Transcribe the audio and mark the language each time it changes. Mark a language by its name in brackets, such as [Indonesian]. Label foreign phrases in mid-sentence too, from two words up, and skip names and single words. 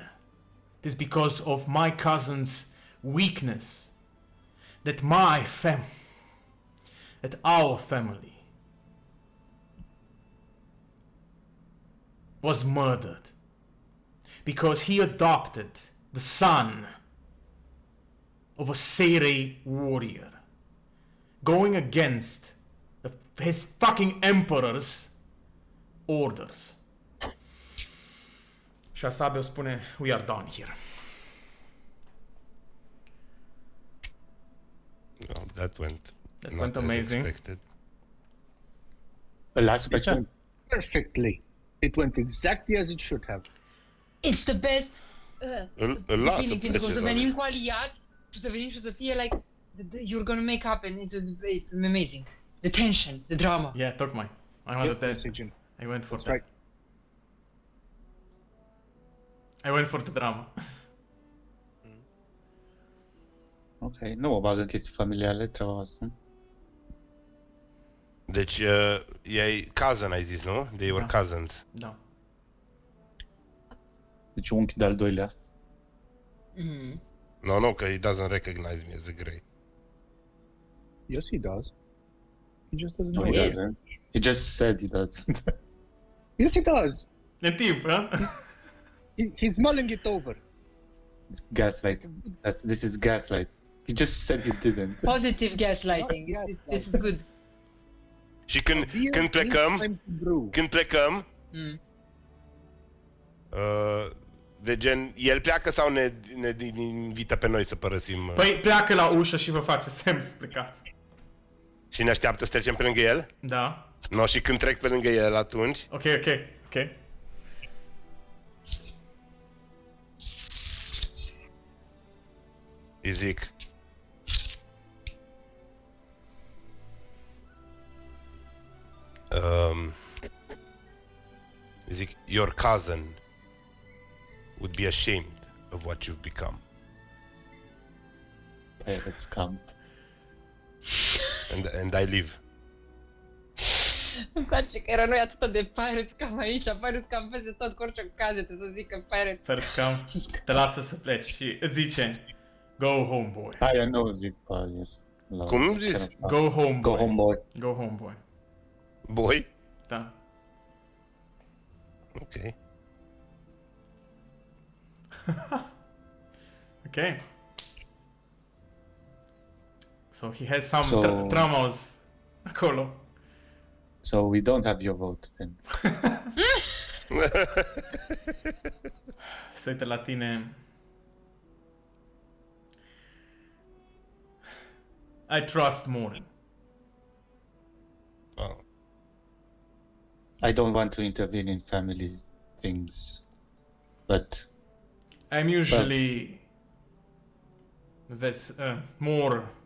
[English] It is because of my cousin's weakness that our family was murdered because he adopted the son of a Seirei warrior, going against his fucking emperor's orders. [Romanian] Și Asabio spune, [English] we are done here. Oh, that went went as amazing. expected. Last It question. went perfectly. It went exactly as it should have. It's the best [Romanian] Îl lasă feeling, pentru că o să plece, venim cu aliați și o să venim și o să fie [English] like, you're gonna make up and it's amazing. The tension, the drama. Yeah, tocmai. I wanted that. Decision. I went for That's that. right. I went for the drama. [Romanian] Ok, nu mă bag în chestii familiale, treaba asta. Deci, e cousin, ai zis, nu? [English] They were [Romanian] Da. [English] cousins. [Romanian] Da. Deci unchi de-al doilea. Mhm. [English] No, că he doesn't recognize me as a Grey. Yes, he does. He just doesn't No, know. he Yeah. doesn't. He just said he doesn't. Yes, he does. [Romanian] E timp, ha? [English] He's mulling it over. Gaslight. This is gaslight. He just said he didn't. Positive gaslighting. Not This is good. [Romanian] Și când [English] Beer [Romanian] plecăm, [English] needs time to brew. Mm. [Romanian] de gen, el pleacă sau ne invită pe noi să părăsim? Păi pleacă la ușă și vă face semn să plecați. Și ne așteaptă să trecem pe lângă el? Da. No, și când trec pe lângă el atunci, Ok. îi zic... îi zic, [English] your cousin would be ashamed of what you've become. Pirates come. And I leave. [Romanian] Îmi place că era noi atât de pirates cam aici, pirates cam peste tot, cu orice ocazie trebuie să zic că pirates. [English] First come, [Romanian] te lasă să pleci și îți zice [English] go home boy. I know, [Romanian] zic, yes. La- Cum zici? [English] Go home Go boy. home, boy. Go home boy. Boy? [Romanian] Da. Ok. Ok. [English] So he has some So- [Romanian] traumas acolo. [English] So we don't have your vote then. [Romanian] Se uită la tine. [English] I trust Morin. Oh. I don't want to intervene in family things, but I'm usually more.